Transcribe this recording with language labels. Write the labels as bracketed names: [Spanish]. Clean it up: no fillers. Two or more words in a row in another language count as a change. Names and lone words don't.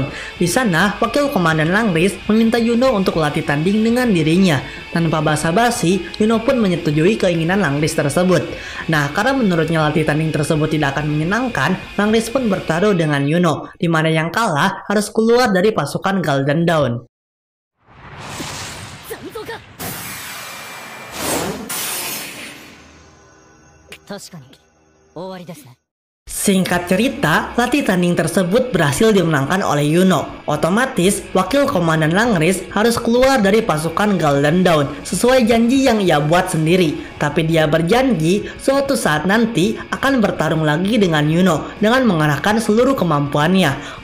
[Indonesian] Di sana, wakil komandan Langris meminta Yuno untuk latih tanding dengan dirinya. Tanpa basa-basi, Yuno pun menyetujui keinginan Langris tersebut. Nah, karena menurutnya latih tanding tersebut tidak akan menyenangkan, Langris pun bertaruh dengan Yuno, di mana yang kalah harus keluar dari pasukan Golden Dawn. [Japanese] 確かに終わりですね。 [Indonesian] Singkat cerita, latih tanding tersebut berhasil dimenangkan oleh Yuno. Otomatis, wakil komandan Langris harus keluar dari pasukan Golden Dawn sesuai janji yang ia buat sendiri. Tapi dia berjanji suatu saat nanti akan bertarung lagi dengan Yuno dengan mengerahkan seluruh kemampuannya.